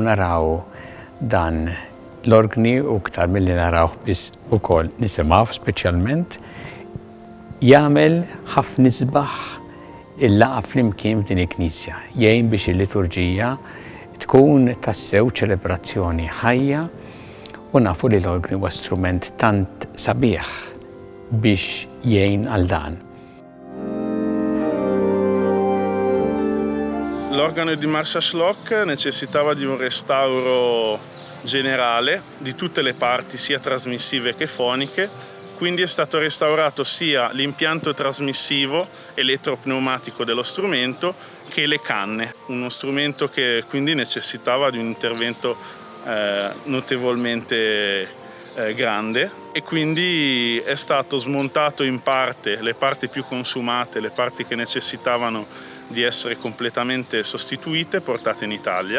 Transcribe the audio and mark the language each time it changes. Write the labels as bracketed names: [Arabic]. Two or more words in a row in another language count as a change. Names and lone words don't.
[Maltese] naraw dan l-organi u ktar milli narawh biss ukoll nisimgħu speċjalment jagħmel ħafna isbaħ il-laqa flimkien f'din il-Knisja, jgħin biex il-liturġija tkun tassew ċelebrazzjoni ħajja u nafu li l-organi huwa strument tant sabiħ biex jgħin għal dan. [Italian] L'organo di Marsa Xlok necessitava di un restauro generale di tutte le parti, sia trasmissive che foniche. Quindi è stato restaurato sia l'impianto trasmissivo elettropneumatico dello strumento che le canne, uno strumento che quindi necessitava di un intervento notevolmente grande, e quindi è stato smontato in parte le parti più consumate, le parti che necessitavano di essere completamente sostituite, portate in Italia.